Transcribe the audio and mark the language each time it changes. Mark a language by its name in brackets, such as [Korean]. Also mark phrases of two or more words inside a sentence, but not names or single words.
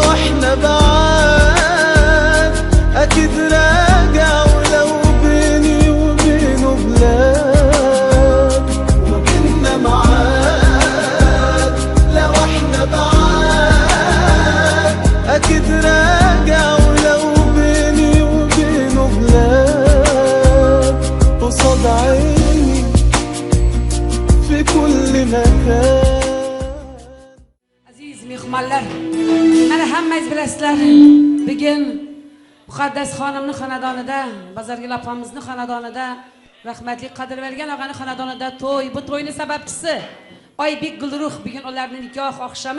[Arabic] احنا بعاد اكيد راجع ولو بيني وبينه بلاد وبيننا معاد لو احنا بعاد اكيد راجع ولو بيني وبينه بلاد قصاد عيني في كل مكان [Uzbek] mehmonlar, mana hammangiz bilasizlar, bugun Muqaddas xonimning xonadonida, Bozorgul opamizning xonadonida, rahmatli Qadirvergan og'aning xonadonida to'y, bu to'yning sababchisi Oybek Gulruh, bugun ularning nikoh oqshomi.